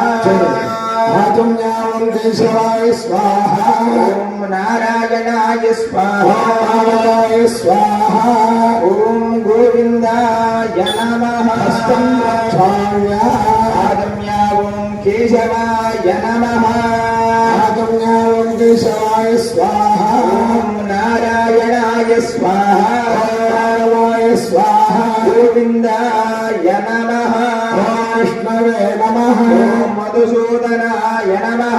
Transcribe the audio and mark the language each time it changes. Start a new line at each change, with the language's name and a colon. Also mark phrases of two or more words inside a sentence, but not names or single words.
Sanskrit: आचम्यावं केशवाय स्वाहा। ॐ नारायणाय स्वाहा। स्वाहा। ॐ गोविन्दाय नमः। हस्तं रक्षाम्या। आचम्यावं కేశవాయ నమః ఆచమ్యావం కేశవాయ స్వాహ ఓం నారాయణాయ స్వాహా నారాయణాయ స్వాహ గోవిందాయ నమః విష్ణవే నమః ఓం మధుసూదనాయ నమః